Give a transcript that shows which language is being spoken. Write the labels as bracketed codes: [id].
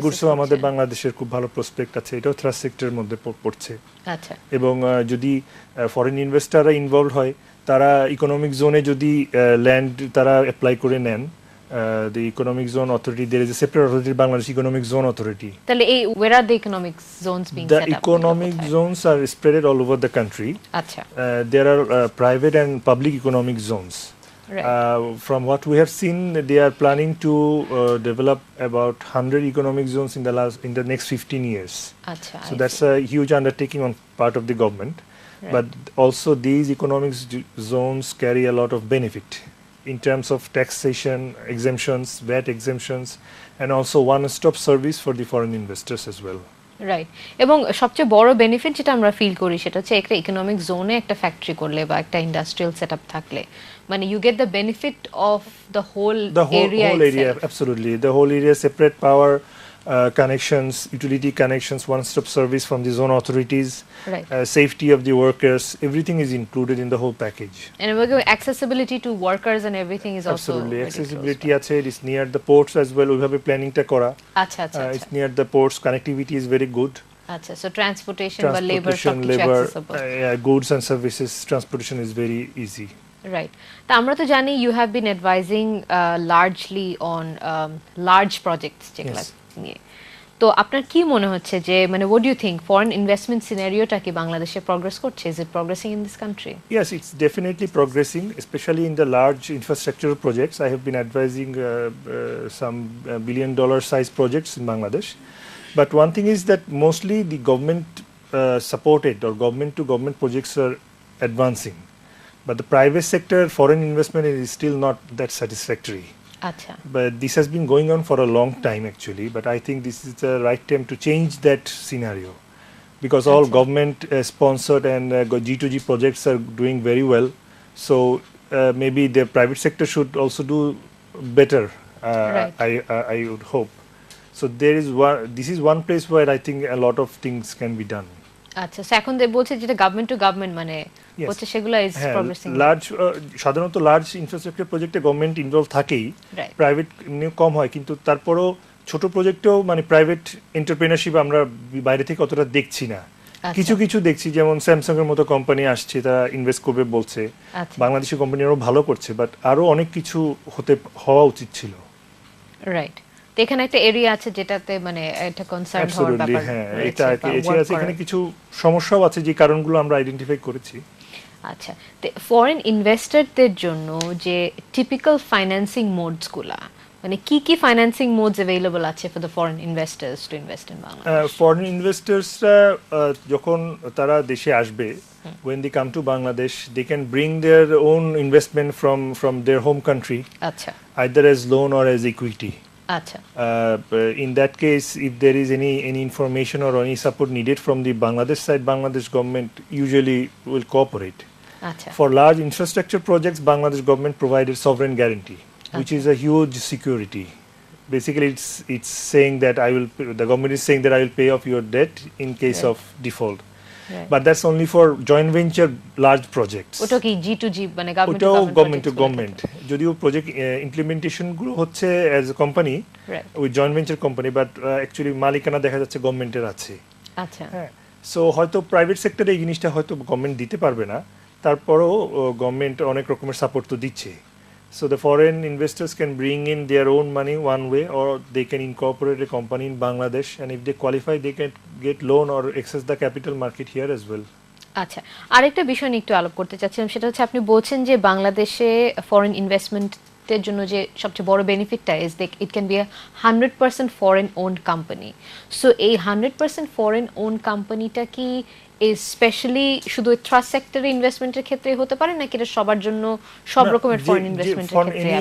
[bn] গুডসও আমাদের বাংলাদেশের খুব ভালো প্রসপেক্ট আছে, এটাও থ্রাস্ট সেক্টরের মধ্যে পড়ছে। আচ্ছা, এবং যদি ফরেন ইনভেস্টররা ইনভলভ হয়, তারা ইকোনমিক জোনে যদি ল্যান্ড তারা অ্যাপ্লাই করে নেন, [en] the economic zone authority, there is a separate authority, Bangladesh Economic Zone Authority. [bn] তাহলে এই [en] where are the economic zones being set up? The economic zones are spread all over the country. [bn] আচ্ছা, [en] There are private and public economic zones. Right. From what we have seen, they are planning to develop about 100 economic zones in the next 15 years. [bn] আচ্ছা, [en] So that's a huge undertaking on part of the government. Right. But also these economic zones carry a lot of benefit in terms of taxation exemptions, VAT exemptions, and also one-stop service for the foreign investors as well. [bn] Right, এবং সবচেয়ে বড় benefit যেটা আমরা feel করি সেটা হচ্ছে একটা economic জোনে একটা ফ্যাক্টরি করলে বা একটা ইন্ডাস্ট্রিয়াল সেটআপ থাকলে মানে [en] You get the benefit of the whole area. Absolutely, the whole area, separate power connections, utility connections, one-stop service from the zone authorities, right. Safety of the workers, everything is included in the whole package. And accessibility to workers and everything is absolutely also accessibility আছে, it is near the ports as well, [bn] ওইভাবে প্ল্যানিংটা করা। আচ্ছা, আচ্ছা, [en] it's near the ports, connectivity is very good. আচ্ছা, so transportation বা labor সবকিছু accessible, goods and services transportation is very easy. [bn] Right. তা আমরা তো জানি [en] you have been advising largely on large projects [bn] যেগুলো নিয়ে, তো আপনার কি মনে হচ্ছে যে মানে [en] what do you think foreign investment scenario-টা [bn] কি বাংলাদেশে প্রগ্রেস করছে? [en] Is it progressing in this country? Yes, it's definitely progressing, especially in the large infrastructure projects. I have been advising some billion-dollar size projects in Bangladesh. But one thing is that mostly the government supported or government to government projects are advancing, but the private sector foreign investment is still not that satisfactory. Acha. But this has been going on for a long time actually, but I think this is the right time to change that scenario, because all government sponsored and G2G projects are doing very well. So maybe the private sector should also do better. I would hope. So this is one place where I think a lot of things can be done. [bn] আচ্ছা, এখন বলছে যেটা government to government মানে হচ্ছে সেগুলো is promising. Large সাধারণত large infrastructure প্রজেক্টে government involve থাকেই, প্রাইভেট কম হয়, কিন্তু তারপরও ছোট প্রজেক্টেও মানে প্রাইভেট এন্টারপ্রেনারশিপ আমরা বাইরে থেকে অতটা দেখছি না। কিছু কিছু দেখছি, যেমন স্যামসাং এর মতো কোম্পানি আসছে, তারা ইনভেস্ট করবে বলছে, বাংলাদেশি কোম্পানি আরো ভালো করছে, বাট আরো অনেক কিছু হওয়া উচিত ছিল। রাইট, এখানে একটা এরিয়া আছে যেটাতে মানে একটা কনসার্ন হওয়ার ব্যাপার। হ্যাঁ, এটা এখানে কিছু সমস্যাও আছে যে কারণগুলো আমরা আইডেন্টিফাই করেছি। আচ্ছা, ফরেন ইনভেস্টরদের জন্য যে টিপিক্যাল ফাইন্যান্সিং মোডস গুলা, মানে কি কি ফাইন্যান্সিং মোডস अवेलेबल আছে [en] For the foreign investors to invest in Bangladesh? [bn] Foreign ইনভেস্টরসরা যখন তারা দেশে আসবে, [en] when they come to Bangladesh, they can bring their own investment from their home country, [bn] আচ্ছা, [en] either as loan or as equity. [bn] আচ্ছা, [en] in that case, if there is any information or any support needed from the Bangladesh side, Bangladesh government usually will cooperate. [bn] আচ্ছা, [en] For large infrastructure projects, Bangladesh government provided sovereign guarantee, which is a huge security. Basically, it's saying that the government is saying that I will pay off your debt in case of default. Right. But that's only for joint venture large projects. [bn] ওটা কি G2G মানে [en] government to government. [bn] যদিও project implementation গুলো হচ্ছে [en] as a company with joint venture company, [bn] but actually মালিকানা দেখা যাচ্ছে গভর্নমেন্টের আছে। আচ্ছা, হ্যাঁ, সো হয়তো প্রাইভেট সেক্টরে এই জিনিসটা হয়তো গভর্নমেন্ট দিতে পারবে না, তারপরও গভর্নমেন্ট অনেক রকমের সাপোর্ট তো দিচ্ছে। [en] So the foreign investors can bring in their own money one way, or they can incorporate a company in Bangladesh, and if they qualify, they can get loan or access the capital market here as well. [bn] আচ্ছা, আরেকটা বিষয় নিয়ে একটু আলাপ করতে চাচ্ছিলাম, সেটা হচ্ছে আপনি বলছেন যে বাংলাদেশে ফরেন ইনভেস্টমেন্টের জন্য যে সবচেয়ে বড় বেনিফিটটা [en] Is it can be 100% foreign owned company. [bn] So এই 100% ফরেন ওন্ড কোম্পানিটা কি স্পেশালি শুধু ট্রাস্ট সেক্টরে ইনভেস্টমেন্টের ক্ষেত্রে হতে পারে, নাকি এটা সবার জন্য সব রকমের ফরেন ইনভেস্টমেন্টের ক্ষেত্রে?